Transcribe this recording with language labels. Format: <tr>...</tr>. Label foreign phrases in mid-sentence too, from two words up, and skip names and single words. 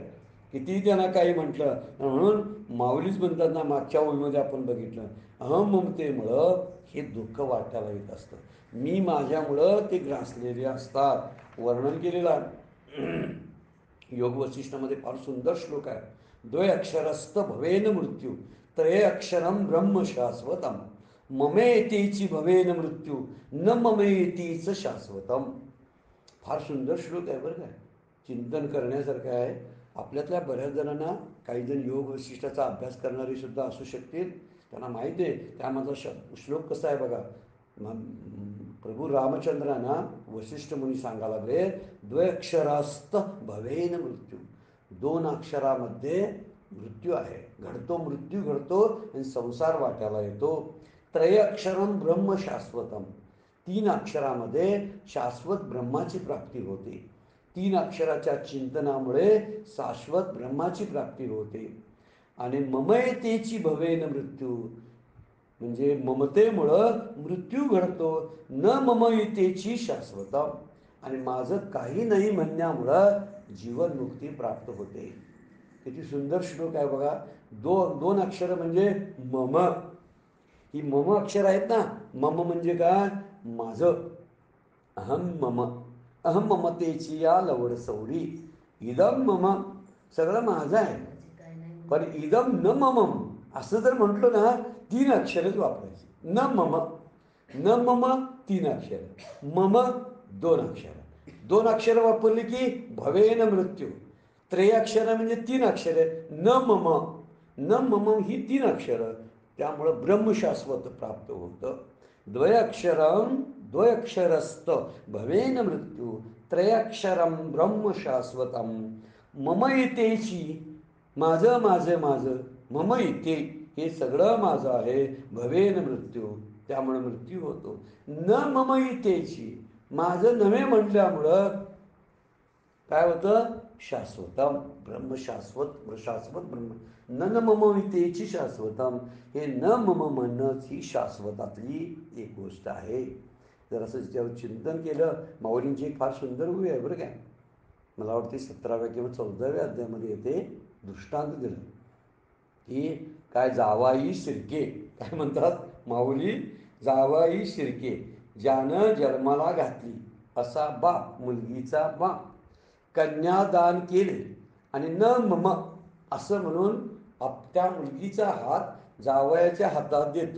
<mr>कितीही त्यांना काही म्हटलं. म्हणून माऊलीच म्हणतात ना, मागच्या ओळीमध्ये आपण बघितलं, अहम ममतेमुळं हे दुःख वाटायला येत असतं. मी माझ्यामुळं ते ग्रासलेले असतात. वर्णन केलेलं योग वसिष्ठामध्ये फार सुंदर श्लोक आहे.</mr> <sa>द्वय अक्षरस्थ भवेन मृत्यू, त्रय अक्षरम ब्रह्म शाश्वतम, ममेतीची भवेन मृत्यू, न ममेतीच शाश्वतम.</sa> <mr>फार सुंदर श्लोक आहे बरं काय. चिंतन करण्यासारखं आहे. आपल्यातल्या बऱ्याच जणांना, काही जण योग वैशिष्ट्याचा अभ्यास करणारे सुद्धा असू शकतील, त्यांना माहिती आहे त्यामधला श्लोक कसा आहे बघा. प्रभू रामचंद्रांना वशिष्ठ मुनी सांगायला लागले,</mr> <sa>द्वयक्षरास्त भवेन मृत्यू.</sa> <mr>दोन अक्षरामध्ये मृत्यू आहे, मृत्यू घडतो आणि संसार वाट्याला येतो.</mr> <sa>त्रय अक्षरम ब्रह्म शाश्वतम,</sa> <mr>3 अक्षरामध्ये शाश्वत ब्रह्माची प्राप्ती होते. 3 अक्षराच्या चिंतनामुळे शाश्वत ब्रह्माची प्राप्ती होते. आणि</mr> <sa>ममयतेची भवेन मृत्यू,</sa> <mr>म्हणजे ममतेमुळं मृत्यू घडतो.</mr> <sa>न ममयतेची शाश्वतम,</sa> <mr>आणि माझं काही नाही म्हणण्यामुळं जीवनमुक्ती प्राप्त होते. किती सुंदर श्लोक आहे बघा. दोन अक्षर म्हणजे मम. ही मम अक्षर आहेत ना. मम म्हणजे काय? माझं.</mr> <sa>अहम मम,</sa> <mr>अहम ममतेची या लवड सौरी,</mr> <sa>इदम मम,</sa> <mr>सगळं माझं आहे. पण</mr> <sa>इदम न ममम</sa> <mr>असं जर म्हटलं ना, 3 अक्षरच वापरायची.</mr> <sa>न मम, न मम</sa> <mr>3 अक्षर, मम 2 अक्षर. 2 अक्षर वापरली की</mr> <sa>भवेन मृत्यू.</sa> <mr>त्रय अक्षर म्हणजे 3 अक्षर.</mr> <sa>न मम, न मम</sa> <mr>ही 3 अक्षर. त्यामुळं ब्रह्मशाश्वत प्राप्त होतं.</mr> <sa>द्वयक्षरस्थ भवेन मृत्यू, त्रयक्षरम ब्रह्म शाश्वतम, मम इतेची,</sa> <mr>माझं माझं माझं,</mr> <sa>मम इते</sa> <mr>हे सगळं माझं आहे,</mr> <sa>भवेन मृत्यू,</sa> <mr>त्यामुळे मृत्यू होतो.</mr> <sa>न मम इतेची,</sa> <mr>माझं नव्हे म्हटल्यामुळं काय होतं? शाश्वतम, ब्रह्म शाश्वत, शाश्वत ब्रह्म.</mr> <sa>न मम वितेची शाश्वतम,</sa> <mr>हे</mr> <sa>न मम</sa> <mr>म्हणणंच ही शाश्वतातली एक गोष्ट आहे. जर असं त्याच्यावर चिंतन केलं, माऊलींची एक फार सुंदर उभी आहे बरं काय. मला वाटते 17व्या किंवा 14व्या अध्यायामध्ये येते, दृष्टांत दिलं की काय, जावाई शिर्के, काय म्हणतात माऊली, जावाई शिर्के ज्यानं जन्माला घातली असा बाप, मुलगीचा बाप, कन्यादान केले आणि न मम असं म्हणून त्या मुलगीचा हात जावयाच्या हातात देतो.</mr>